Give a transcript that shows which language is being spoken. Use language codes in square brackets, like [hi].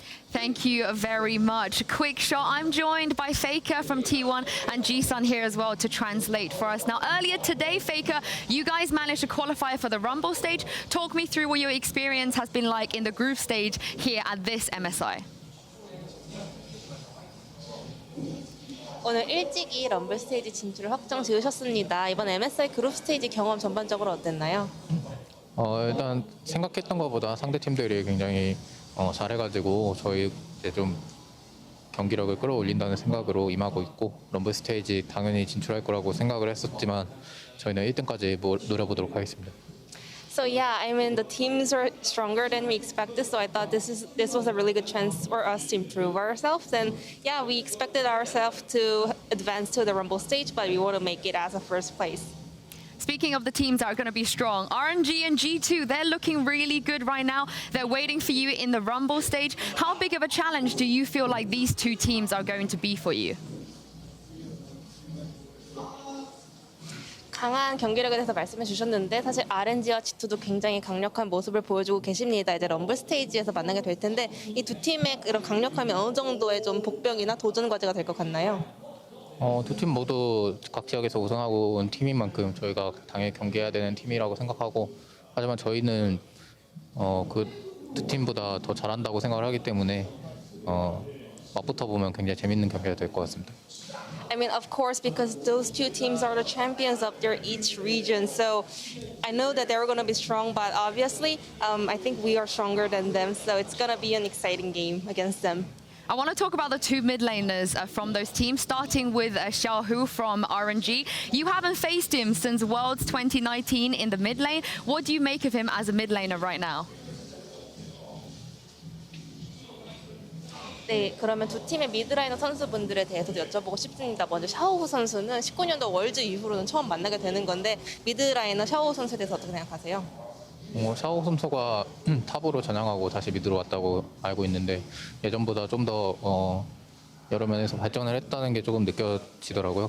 [en] Thank you very much. Quickshot. I'm joined by FLICKR from T1 and G-Sun here as well to translate for us. Now, earlier today, FLICKR, you guys managed to qualify for the Rumble stage. Talk me through what your experience has been like in the group stage here at this MSI. [ko] 오늘 일찍이 럼블 스테이지 진출을 확정 지으셨습니다. 이번 MSI 그룹 스테이지 경험 전반적으로 어땠나요? 일단 생각했던 것보다 상대 팀들이 굉장히 잘해가지고 저희 이제 좀 경기력을 끌어올린다는 생각으로 임하고 있고 럼블 스테이지 당연히 진출할 거라고 생각을 했었지만 저희는 1등까지 노려보도록 하겠습니다. [en] So yeah, I mean the teams are stronger than we expected, so I thought this was a really good chance for us to improve ourselves. And yeah, we expected ourselves to advance to the Rumble stage, but we want to make it as a first place. Speaking of the teams that are going to be strong, RNG and G2, they're looking really good right now. They're waiting for you in the Rumble stage. How big of a challenge do you feel like these two teams are going to be for you? [ko] 강한 경기력에 대해서 말씀해 주셨는데 사실 RNG와 G2도 굉장히 강력한 모습을 보여주고 계십니다. 이제 럼블 스테이지에서 만나게 될 텐데 이 두 팀의 이런 강력함이 어느 정도의 좀 복병이나 도전 과제가 될 것 같나요? 두 팀 모두 각 지역에서 우승하고 온 팀인 만큼 저희가 당연히 경기해야 되는 팀이라고 생각하고 하지만 저희는 그 두 팀보다 더 잘한다고 생각을 하기 때문에 맞붙어 보면 굉장히 재밌는 경기가 될 것 같습니다. [en] I mean, of course, because those two teams are the champions of their each region. So I know that they're going to be strong, but obviously, I think we are stronger than them. So it's going to be an exciting game against them. I want to talk about the two mid laners from those teams, starting with Xiaohu from RNG. You haven't faced him since Worlds 2019 in the mid lane. What do you make of him as a mid laner right now? [ko] 네, 그러면 두 팀의 미드라이너 선수분들에 대해서도 여쭤보고 싶습니다. 먼저 샤오후 선수는 19년도 월즈 이후로는 처음 만나게 되는 건데 미드라이너 샤오후 선수에 대해서 어떻게 생각하세요? 샤오 선수가 탑으로 전향하고 다시 미드로 왔다고 알고 있는데 예전보다 좀 더 여러 면에서 발전을 했다는 게 조금 느껴지더라고요.